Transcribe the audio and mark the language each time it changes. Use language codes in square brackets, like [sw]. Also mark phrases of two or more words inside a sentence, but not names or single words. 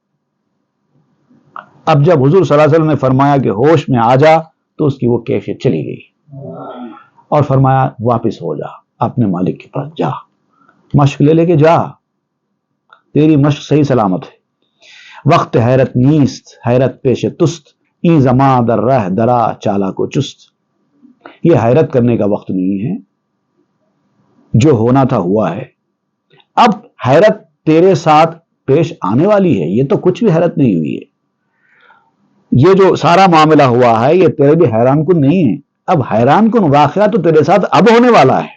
[ur] اب جب حضور [ar] صلی اللہ علیہ وسلم [ur] نے فرمایا کہ ہوش میں آ جا تو اس کی وہ کیفیت چلی گئی اور فرمایا واپس ہو جا، اپنے مالک کے پاس جا، مشق لے کے جا، تیری مشق صحیح سلامت ہے. [fa] وقت حیرت نیست حیرت پیش تست، این زماں در رہ درا چالا کو چست. [ur] یہ حیرت کرنے کا وقت نہیں ہے، جو ہونا تھا ہوا ہے. اب حیرت تیرے ساتھ پیش آنے والی ہے، یہ تو کچھ بھی حیرت نہیں ہوئی ہے. یہ جو سارا معاملہ ہوا ہے یہ تیرے بھی حیران کن نہیں ہے، اب حیران کن واقعہ تو تیرے ساتھ اب ہونے والا ہے.